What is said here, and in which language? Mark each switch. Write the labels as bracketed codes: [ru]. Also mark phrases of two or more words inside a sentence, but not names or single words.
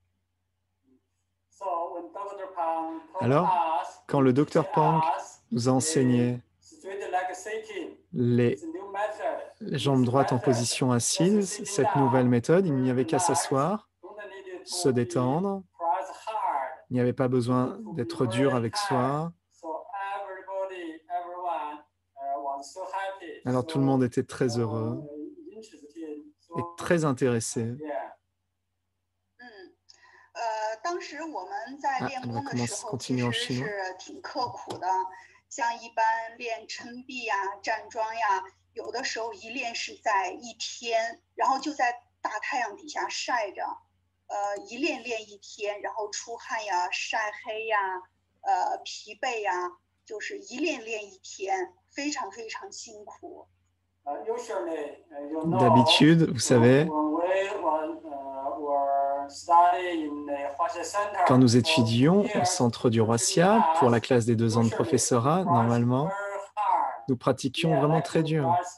[fr] Alors, quand le docteur Pang nous a enseigné les jambes droites en position assise, cette nouvelle méthode, il n'y avait qu'à s'asseoir, se détendre. Il n'y avait pas besoin d'être dur avec soi. Alors tout le monde était très heureux et très intéressé. [zh] 当时我们在练功的时候，其实是挺刻苦的。像一般练抻臂呀、站桩呀，有的时候一练是在一天，然后就在大太阳底下晒着，一练一天，然后出汗呀、晒黑呀、疲惫呀，就是一练一天，非常非常辛苦。 [fr] D'habitude, vous savez, quand nous étudions au centre du Roissia pour la classe des 2 ans de professorat, normalement, nous pratiquions vraiment très dur.